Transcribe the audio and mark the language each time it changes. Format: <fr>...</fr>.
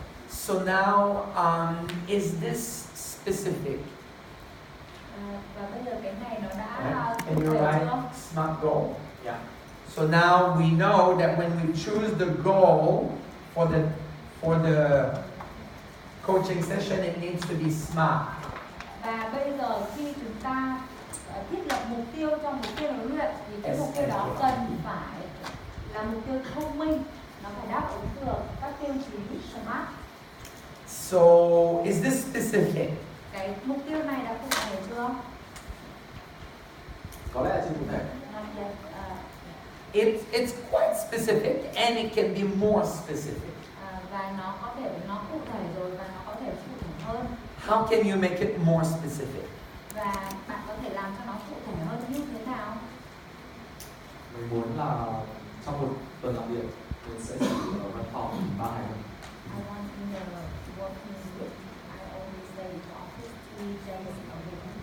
<en>So now, is this specific?</en> <vi>Và bây giờ cái này nó đã</vi> <en>Right?</en> <vi>cụ</vi> <en>And you're</en> <vi>thể</vi> <en>right,</en> <vi>chưa?</vi> <en>SMART goal. Yeah. So now we know that when we choose the goal for the coaching session, it needs to be SMART.</en> <vi>Và bây giờ khi chúng ta thiết lập mục tiêu cho mục tiêu huấn luyện thì cái mục tiêu đó cần phải là mục tiêu thông minh, nó phải đáp ứng được các tiêu chí SMART.</vi> <en>So, is this specific?</en> <vi>Cái mục tiêu này đã cụ thể chưa? Có lẽ là chưa cụ thể.</vi> <en>Not yet. It's quite specific, and it can be more specific.</en> <vi>Và nó có thể nó cụ thể rồi và nó có thể cụ thể hơn.</vi> <en>How can you make it more specific?</en> <vi>Và bạn có thể làm cho nó cụ thể hơn như thế nào? Mình muốn là trong một tuần làm việc mình sẽ chỉ ở văn phòng 3 ngày thôi.</vi> <en>I want in the working week. I always stay in the office 3 days a week.</en>